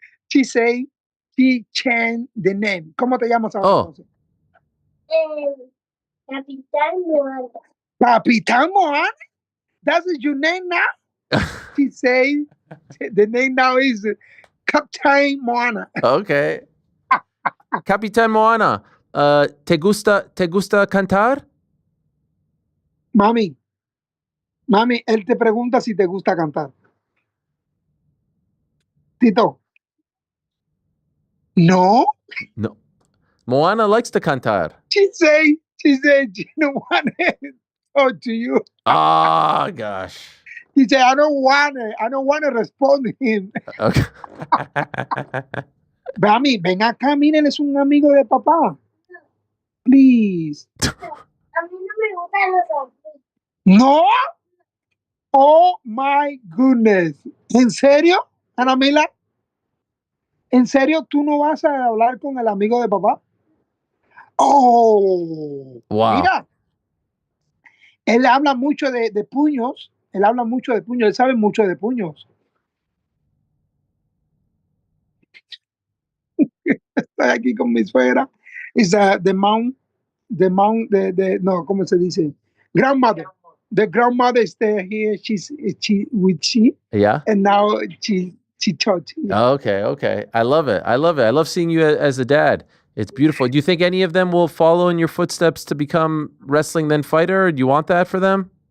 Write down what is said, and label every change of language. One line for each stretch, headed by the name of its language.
English: She say she changed the name.
Spanish: ¿Cómo te llamas ahora? Oh. Capitán Moana.
English: Capitán Moana? That's your name now? She say the name now is Captain Moana. Okay.
Spanish: Capitán Moana, ¿te gusta cantar? Mami, él te pregunta si te gusta cantar. Tito. No.
English: No. Moana likes to cantar. She said she don't want to talk to you. Ah, gosh. He said, I don't want to respond to him. Okay.
Spanish: Mami, ven acá, miren, es un amigo de papá.
English: Please.
Spanish: A mí no me gustan los amigos.
English: No. Oh my goodness.
Spanish: ¿En serio, Ana Mila? ¿En serio tú no vas a hablar con el amigo de papá? Oh.
English: Wow.
Spanish: Mira. Él habla mucho de puños. Él habla mucho de puños. Él sabe mucho de puños. Estoy aquí con mi suegra.
English: Is the mom,
Spanish: no, ¿cómo se dice?
English: Grandmother. The grandmother is there here. She. Yeah. And now she taught. Yeah. Okay. I love it. I love seeing you as a dad. It's beautiful. Do you think any of them will follow in your footsteps to become wrestling then fighter? Do you want that for them?